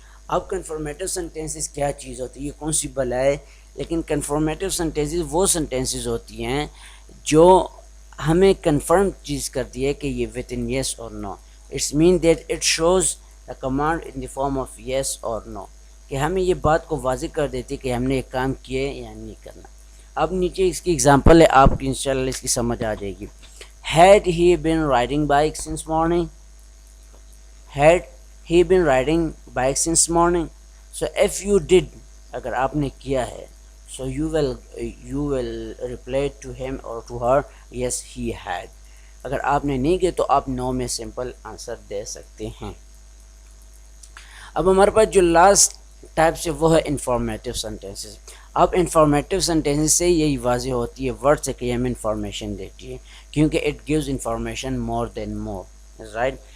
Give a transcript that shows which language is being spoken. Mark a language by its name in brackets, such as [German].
[Urdu] اب کنفرمیٹیو سینٹینسز کیا چیز ہوتی ہے, یہ کون سی بلا ہے, لیکن کنفرمیٹیو سینٹینسز وہ سینٹینسز ہوتی ہیں جو ہمیں کنفرم چیز کرتی ہے کہ یہ ود ان یس اور نو. [English] it's mean that it shows the command in the form of yes or no, [Urdu] کہ ہمیں یہ بات کو واضح کر دیتی ہے کہ ہم نے یہ کام کیے یا نہیں کرنا. اب نیچے اس کی اگزامپل ہے, آپ کی انشاءاللہ اس کی سمجھ آ جائے گی. [English] Had he been riding bike since morning? Had he been riding bike since morning? So if you did, [Urdu] اگر آپ نے کیا ہے, [English] so you will reply to him or to her, yes he had. [Urdu] اگر آپ نے نہیں کیا تو آپ نو میں سمپل آنسر دے سکتے ہیں. اب ہمارے پاس جو لاسٹ ٹائپ سے وہ ہے انفارمیٹیو سینٹینسز. اب انفارمیٹیو سینٹینسز سے یہی واضح ہوتی ہے ورڈ سے کہ ہمیں انفارمیشن دیتی ہے, کیونکہ [English] it gives information more than more, [Urdu] right.